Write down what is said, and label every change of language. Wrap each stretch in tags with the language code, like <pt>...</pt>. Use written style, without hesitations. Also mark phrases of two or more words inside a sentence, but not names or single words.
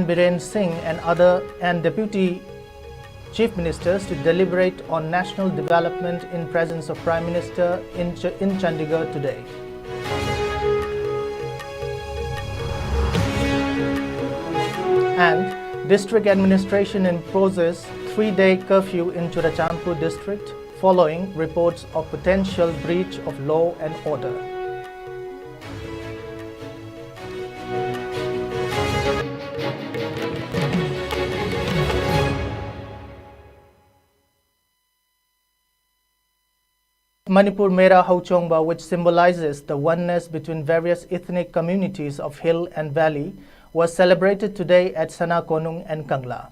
<en>Biren Singh and Deputy Chief Ministers to deliberate on national development in presence of Prime Minister in Chandigarh today. And District Administration imposes 3-day curfew in Churachandpur district following reports of potential breach of law and order. Manipur Mera Ho Chongba, which symbolizes the oneness between various ethnic communities of hill and valley, was celebrated today at Sana Konung and Kangla.</en>